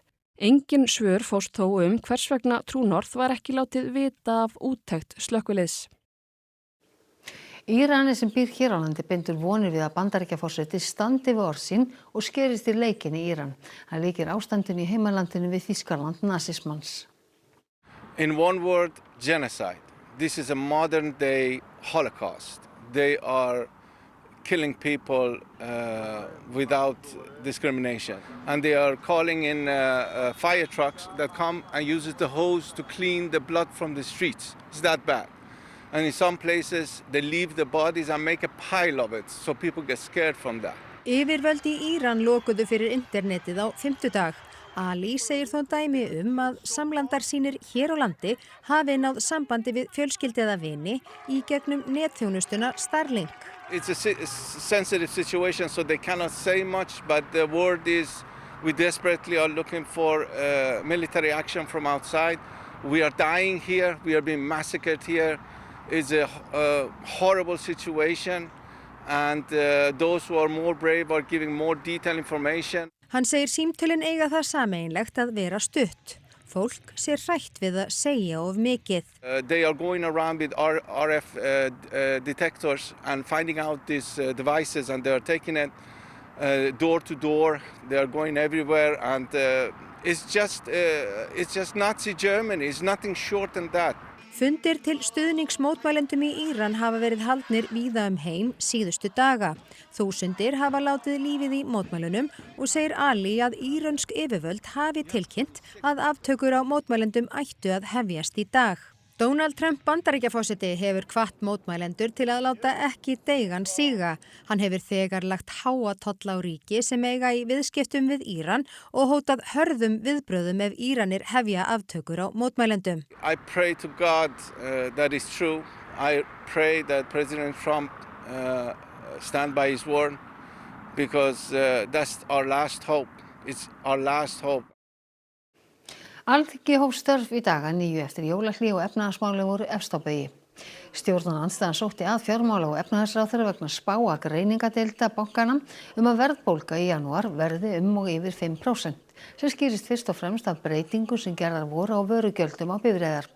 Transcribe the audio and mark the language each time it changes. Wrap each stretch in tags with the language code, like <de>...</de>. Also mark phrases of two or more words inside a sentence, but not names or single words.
<is>Engin svör fórst þó hvers vegna True North var ekki látið vita af úttekt slökkviliðs. Írani sem býr hér á landi bindur vonir við að Bandaríkjaforseti standi við orð sín og skerist í leikinn í Íran. Hann líkir ástandinu í heimalandinu við Þýskaland nasismans.</is> <en>In one word, genocide. This is a modern day Holocaust. They are killing people without discrimination. And they are calling in fire trucks that come and uses the hose to clean the blood from the streets. It's that bad. And in some places they leave the bodies and make a pile of it so people get scared from that.</en> <is>Yfirvöld í Íran lokuðu fyrir internetið á fimmtudag. Ali segir þó dæmi að samlandar sínir hér á landi hafi náð sambandi við fjölskyldu eða vini í gegnum netþjónustuna Starlink.</is> <en>It's a sensitive situation so they cannot say much, but the word is we desperately are looking for military action from outside. We are dying here, we are being massacred here. It's a horrible situation and those who are more brave are giving more detailed information.</en> <is>Hann segir símtölin eiga það sameiginlegt að vera stutt. Fólk sé hrætt við að segja of mikið.</is> <en>They are going around with RF detectors and finding out these devices and they are taking it door to door. They are going everywhere and it's just Nazi Germany. It's nothing short than that.</en> <is>Fundir til stuðningsmótmælendum í Íran hafa verið haldnir víða heim síðustu daga. Þúsundir hafa látið lífið í mótmælunum og segir Ali að írönsk yfirvöld hafi tilkynnt að aftökur á mótmælendum ættu að hefjast í dag. Donald Trump Bandaríkjaforseti hefur hvatt mótmælendur til að láta ekki deigan síga. Hann hefur þegar lagt háa tolla á ríki sem eiga í viðskiptum við Íran og hótað hörðum viðbrögðum ef Íranir hefja aftökur á mótmælendum.</is> <en>I pray to God that is true. I pray that President Trump stand by his word because that's our last hope. It's our last hope.</en> <is>Alþingi hóf störf í dag að nýju eftir jólahlé og efnahagsmáli voru efst á baugi. Stjórnarandstaðan sótti að fjármála- og efnahagsráðherra vegna spáa greiningadeilda bankana að verðbólga í janúar verði og yfir 5%, sem skýrist fyrst og fremst af breytingum sem gerðar voru á vörugjöldum á bifreiðar.</is>